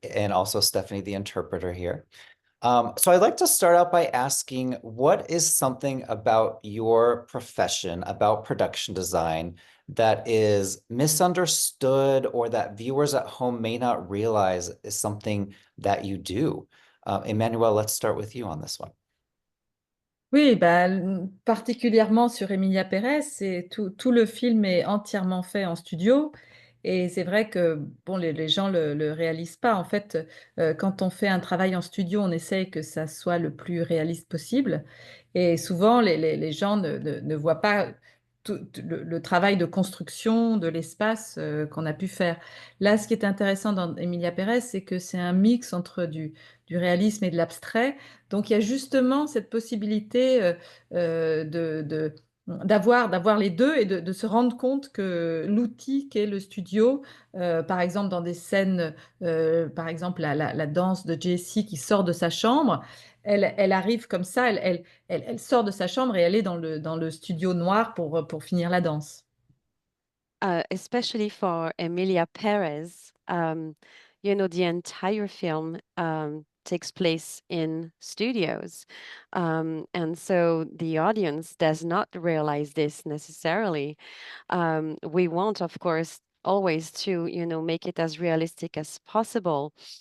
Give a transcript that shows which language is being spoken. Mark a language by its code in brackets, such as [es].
[en] And also Stephanie, the interpreter here. So I'd like to start out by asking, what is something about your profession, about production design, that is misunderstood or that viewers at home may not realize is something that you do? Emmanuelle, let's start with you on this one. [fr] Oui, bah, particulièrement sur Emilia Pérez, tout le film est entièrement fait en studio. Et c'est vrai que bon, les gens le réalisent pas. En fait, quand on fait un travail en studio, on essaye que ça soit le plus réaliste possible. Et souvent, les gens ne voient pas tout le travail de construction de l'espace qu'on a pu faire. Là, ce qui est intéressant dans Emilia Pérez, c'est que c'est un mix entre du réalisme et de l'abstrait. Donc, il y a justement cette possibilité d'avoir les deux et de se rendre compte que l'outil qu'est le studio, par exemple dans des scènes, par exemple la danse de Jessie qui sort de sa chambre, elle arrive comme ça, elle sort de sa chambre et elle est dans le studio noir pour finir la danse. [en] Especially for Emilia Pérez, you know, the entire film takes place in studios. And so the audience does not realize this necessarily. We want, of course, always to, you know, make it as realistic as possible.